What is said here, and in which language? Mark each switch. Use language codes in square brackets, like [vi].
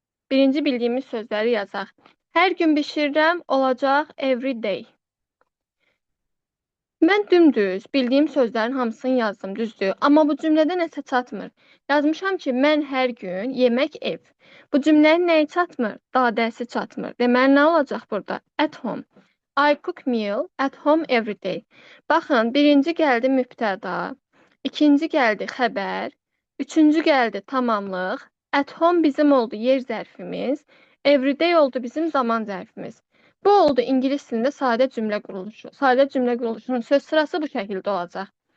[az] Birinci bildiyimiz sözləri yazaq. Hər gün bişirirəm, olacaq [en] every day. [az] Mən dümdüz bildiyim sözlərin hamısını yazdım, düzdür. Amma bu cümlədə nəsə çatmır. Yazmışam ki, mən hər gün yemək ev. Bu cümlənin nəyi çatmır? Dadəsi çatmır. Deməli, nə olacaq burada? [en] At home. I cook meal at home every day. [az] Baxın, birinci gəldi mübtəda, ikinci gəldi xəbər, üçüncü gəldi tamamlıq, [en] at home [az] bizim oldu yer zərfimiz, [en] every day [az] oldu bizim zaman zərfimiz. Bu oldu ingilis dilində sadə cümlə quruluşu. Sadə cümlə quruluşunun söz sırası bu şəkildə olacaq.